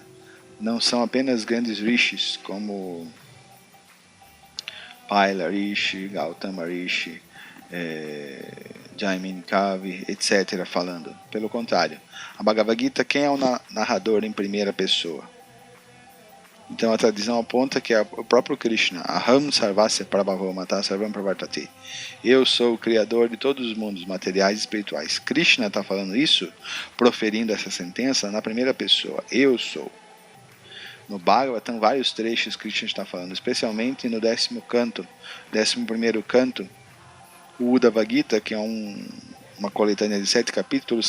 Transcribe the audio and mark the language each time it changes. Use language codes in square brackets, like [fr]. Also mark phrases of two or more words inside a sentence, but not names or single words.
[pt] Não são apenas grandes rishis como Paila Rishi, Gautama Rishi, Jaimin Kavi, etc. falando. Pelo contrário, a Bhagavad Gita, quem é o narrador em primeira pessoa? Então a tradição aponta que é o próprio Krishna. [sa] अहं सर्वस्य प्रभवो मत्तः सर्वं प्रवर्तते. [pt] Eu sou o criador de todos os mundos materiais e espirituais. Krishna está falando isso, proferindo essa sentença na primeira pessoa. Eu sou. No Bhagavatam, vários trechos Krishna está falando, especialmente no 10º canto, 11º canto, o Uddhava Gita, que é uma coletânea de 7 capítulos.